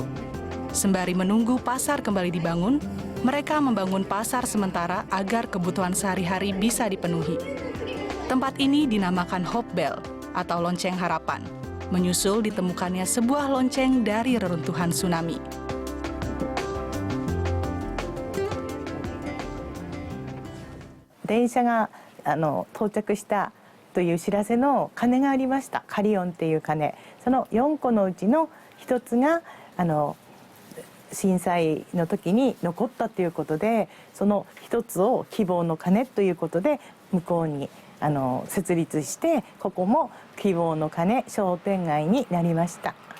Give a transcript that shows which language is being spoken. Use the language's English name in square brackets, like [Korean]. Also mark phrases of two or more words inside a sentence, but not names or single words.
[Indonesian] Sembari menunggu pasar kembali dibangun, mereka membangun pasar sementara agar kebutuhan sehari-hari bisa dipenuhi. Tempat ini dinamakan Hope Bell, atau lonceng harapan, menyusul ditemukannya sebuah lonceng dari reruntuhan tsunami. [Japanese] Denshaが到着したという知らせの鐘がありました。カリオンっていう鐘。その4個のうちの1つが震災の時に残ったということで、その1つを希望の鐘ということで向こうに設立して、ここも希望の鐘商店街になりました。